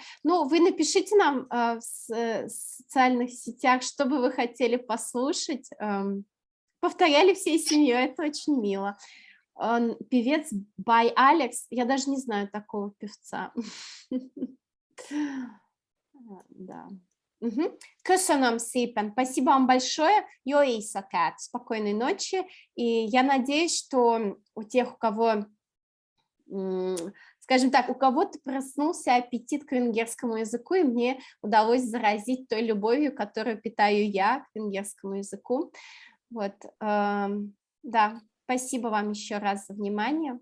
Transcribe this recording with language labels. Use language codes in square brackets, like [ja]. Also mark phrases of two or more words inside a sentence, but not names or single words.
[ru] Ну, вы напишите нам в социальных сетях, что бы вы хотели послушать. Повторяли всей семьей, это очень мило. Певец by Алекс, я даже не знаю такого певца. Да. [hu] Köszönöm szépen. [ru] Спасибо вам большое. [hu] Jó éjszakát. [ru] Спокойной ночи. И я надеюсь, что у тех, у кого... Скажем так, у кого-то проснулся аппетит к венгерскому языку, и мне удалось заразить той любовью, которую питаю я к венгерскому языку. Вот, да, спасибо вам еще раз за внимание.